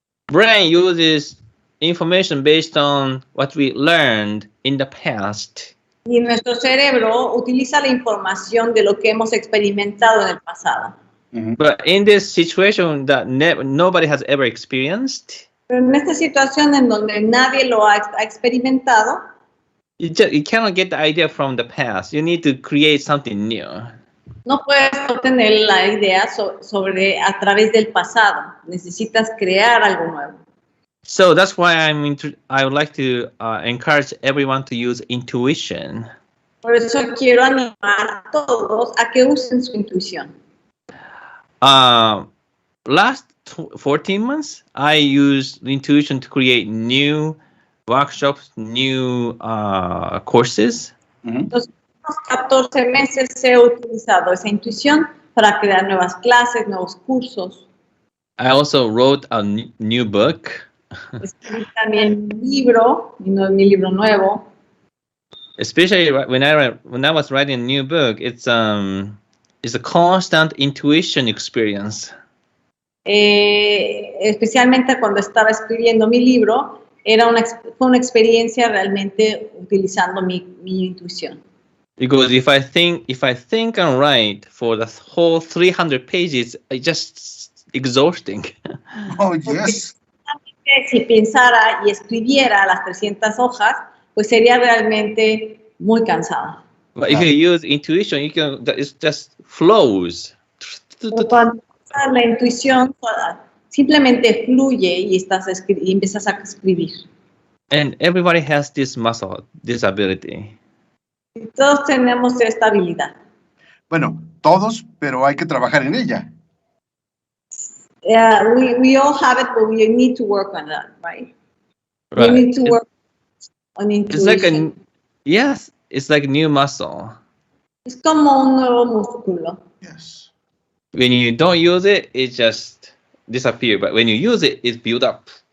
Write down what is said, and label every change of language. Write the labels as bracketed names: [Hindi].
[English] Brain uses information based on what we learned in the past. [Spanish] Y nuestro cerebro utiliza la información de lo que hemos experimentado en el pasado. [English] But in this situation that nobody has ever experienced, [Spanish] pero en esta situación en donde nadie lo ha experimentado, [English] you cannot get the idea from the past. You need to create something new. [Spanish] No puedes obtener la idea a través del pasado. Necesitas crear algo nuevo. [English] So that's why I would like to encourage everyone to use intuition. [Spanish] Por eso quiero animar a todos a que usen su intuición. [English] Last 14 months, I used intuition to create new workshops, new courses. [Spanish] Los últimos 14 meses he utilizado esa intuición para crear nuevas clases, nuevos cursos. [English] I also wrote a new book. [Spanish] Escribí también un libro, mi libro nuevo. [English] Especially when I was writing a new book, it's a constant intuition experience. [Spanish] Especialmente cuando estaba escribiendo mi libro, fue una experiencia realmente utilizando mi intuición. [English] Because if I think and write for the whole 300 pages, it's just exhausting. Oh, yes. [Spanish] Si pensara y escribiera las 300 hojas, pues sería realmente muy cansado. [English] But if you use intuition, it just flows. [Spanish] Cuando usas la intuición, simplemente fluye y empiezas a escribir. [English] And everybody has this muscle, this ability. [Spanish] Y todos tenemos esta habilidad. Bueno, todos, pero hay que trabajar en ella. [English] We all have it, but we need to work on that, right? Right. We need to work on intuition. It's like a new muscle. [Spanish] Es como un nuevo músculo. [English] Yes. When you don't use it, it just disappears. But when you use it, it's built up.